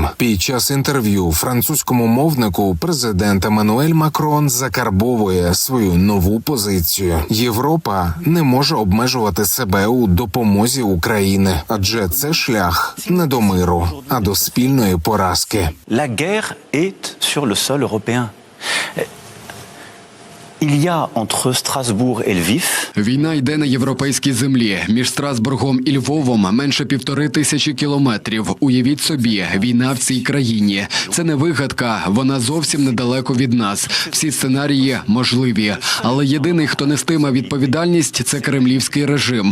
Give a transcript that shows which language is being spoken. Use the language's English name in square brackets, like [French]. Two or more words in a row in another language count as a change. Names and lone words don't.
[Ukrainian] Під час інтерв'ю французькому мовнику президент Еммануель Макрон закарбовує свою нову позицію. Європа не може обмежувати себе у допомозі Україні, адже це шлях не до миру, а до спільної поразки. [French] La guerre est sur le sol européen. Il y a entre Strasbourg et Lviv. [Ukrainian] Війна йде на європейській землі. Між Страсбургом і Львовом менше 1500 кілометрів. Уявіть собі, війна в цій країні. Це не вигадка, вона зовсім недалеко від нас. Всі сценарії можливі. Але єдиний, хто нестиме відповідальність, це кремлівський режим.